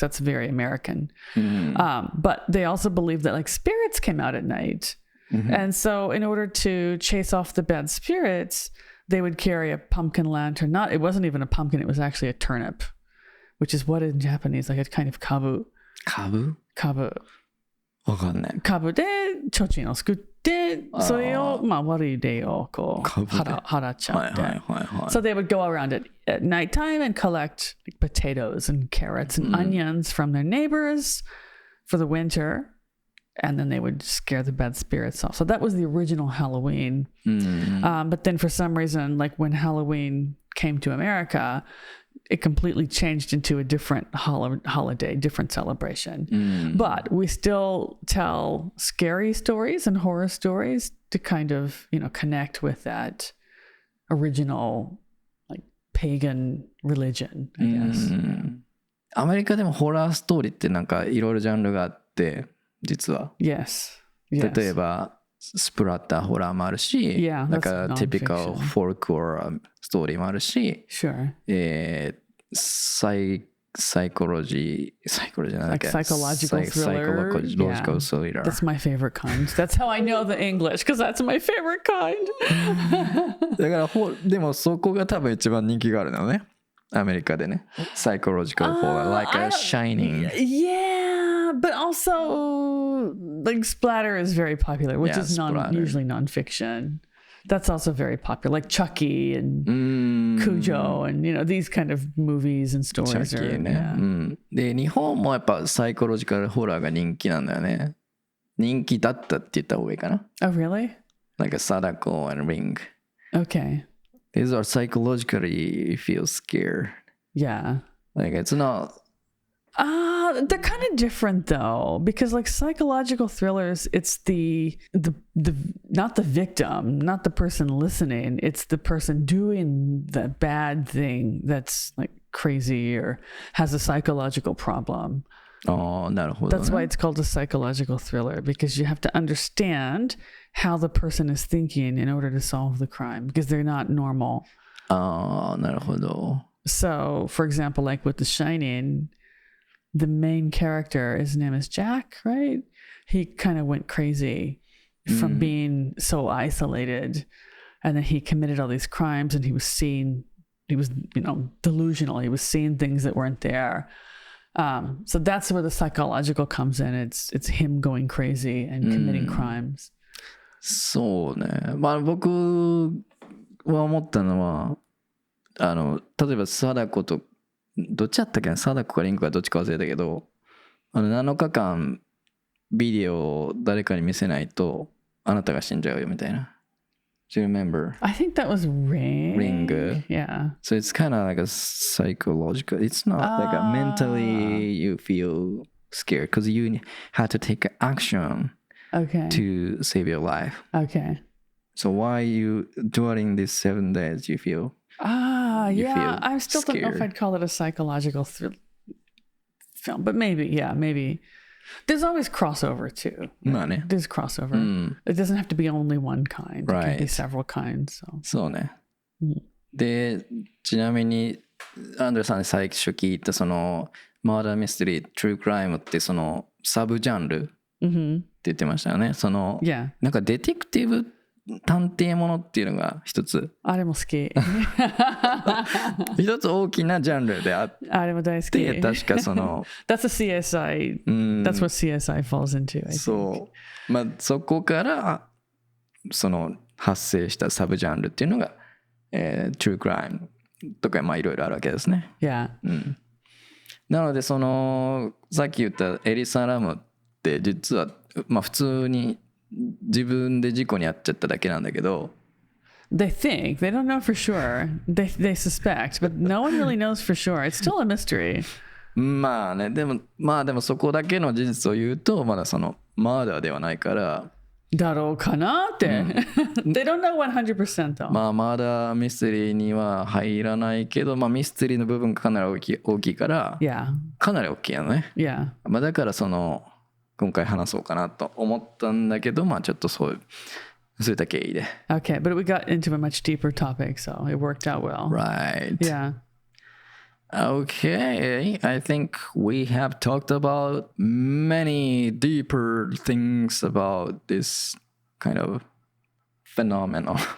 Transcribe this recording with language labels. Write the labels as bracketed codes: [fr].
[en] That's very American. But they also believed that like spirits came out at night. And so in order to chase off the bad spirits, they would carry a pumpkin lantern. It wasn't even a pumpkin, it was actually a turnip.Which is what in Japanese, like a kind of kabu. Kabu? Kabu. [ja] わかんない。カブで提灯を作って、それを悪い霊をこう払っちゃって。 [en] So they would go around at nighttime and collect like, potatoes and carrots and onions from their neighbors for the winter. And then they would scare the bad spirits off. So that was the original Halloween. But then for some reason, like when Halloween came to America,It completely changed into a different holiday, different celebration. But we still tell scary stories and horror stories to kind of, connect with that original, like, pagan religion, I guess. [ja] アメリカでもホラーストーリーってなんかいろいろジャンルがあって、実は。 [en] Yes. [ja] 例えば、スプラッターホラーもあるし、なんかティピカルフォルクホラーストーリーもあるし、サイコロジーじゃないか。 [en] Psychological thriller. Psychological thriller. That's my favorite kind. That's how I know the English, because that's my favorite kind. [ja] だからでもそこが多分一番人気があるのね。アメリカでね。 [en] Psychological horror, like a Shining. Yeah, but also like splatter is very popular, which is usually nonfiction. That's also very popular, like Chucky and Cujo and these kind of movies and stories. [ja] Chucky ね。で日本もやっぱサイコロジカルホラーが人気なんだよね。人気だったって言った方がいいかな。 [en] Oh, really? Like a Sadako and Ring. Okay. These are psychologically you feel scared. Yeah. Like it's not. They're kind of different though, because like psychological thrillers, it's the not the victim, not the person listening, it's the person doing the bad thing that's like crazy or has a psychological problem. [ja] なるほどね。 [en] That's why it's called a psychological thriller, because you have to understand how the person is thinking in order to solve the crime, because they're not normal. [ja] なるほど。 [en] So, for example, like with The Shining,the main character, his name is Jack, right? He kind of went crazy from being so isolated. And then he committed all these crimes and he was delusional. He was seeing things that weren't there. So that's where the psychological comes in. It's him going crazy and committing crimes. [ja] そうね。僕は思ったのは、例えば貞子とどっちやったっけな、貞子かリンクかどっちか忘れたけど、7日間ビデオを誰かに見せないとあなたが死んじゃうよみたいな。 [en] Do you remember? I think that was Ring. Yeah. So it's kind of like a psychological. It's not like a mentally you feel scared because you had to take action to save your life. Okay. So why you during these 7 days you feel? Yeah. I still scared. don't know if I'd call it a psychological film, but maybe. There's always crossover too. [ja] まあね。 [en] There's crossover. It doesn't have to be only one kind. It can be several kinds. So. [ja] そうね。で、ちなみにアンドレさんに最初聞いたそのマーダーミステリー、トゥークライムってそのサブジャンルって言ってましたよね。そのなんかデテクティブ探偵ものっていうのが一つ。あれも好き。一つ大きなジャンルであって、あれも大好き。確かその。 [en] That's a CSI. That's what CSI falls into. I think. [ja] そう。まあそこからその発生したサブジャンルっていうのが、True Crime とかまあいろいろあるわけですね。 [en] Yeah. [ja] なのでそのさっき言ったエリサ・ラムって実はまあ普通に自分で事故に遭っちゃっただけなんだけど。 [en] They think. They don't know for sure. They suspect, but no one really knows for sure. It's still a mystery. [ja] まあね、でもそこだけの事実を言うとまだそのマーダーではないから。だろうかなって。 [en] They don't know 100% though. [ja] まあマーダーミステリーには入らないけど、まあミステリーの部分がかなり大きいから、かなり大きいよね。まあだからその今回話そうかなと思ったんだけど、まあちょっとそういった経緯で。 [en] Okay, but we got into a much deeper topic, so it worked out well. Right. Yeah. Okay, I think we have talked about many deeper things about this kind of phenomenon.